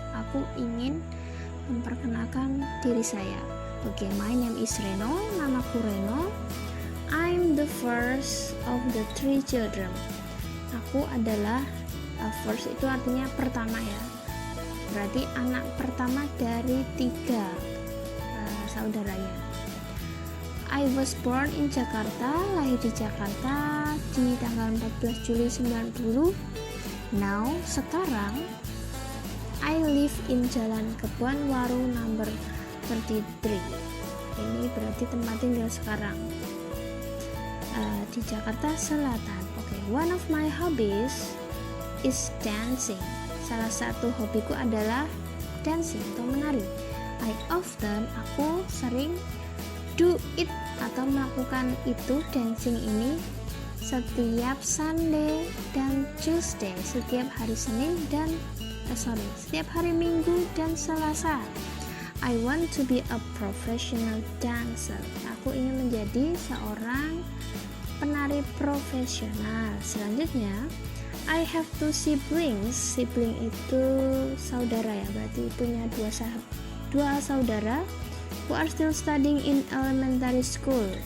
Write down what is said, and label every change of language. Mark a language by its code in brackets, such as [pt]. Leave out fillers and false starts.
[id] Aku ingin memperkenalkan diri saya. [en] Oke, my name is Reno, [id] namaku Reno. [en] I'm the first of the 3 children. [id] Aku adalah first itu artinya pertama ya. Berarti anak pertama dari 3 saudaranya. [en] I was born in Jakarta, [id] lahir di Jakarta di tanggal 14 Juli 90. [en] Now, [id] sekarang [en] I live in Jalan Kebon Waru number 33. [id] Ini berarti tempat tinggal sekarang di Jakarta Selatan. [en] Okay. One of my hobbies is dancing. [id] Salah satu hobiku adalah dancing atau menari. Aku sering [en] do it [id] atau melakukan itu dancing ini setiap Sunday dan Tuesday, setiap hari Senin dan setiap hari Minggu dan Selasa. [en] I want to be a professional dancer. [id] Aku ingin menjadi seorang penari profesional. Selanjutnya, [en] I have 2 siblings. [id] Sibling itu saudara ya, berarti punya 2 saudara [en] who are still studying in elementary school.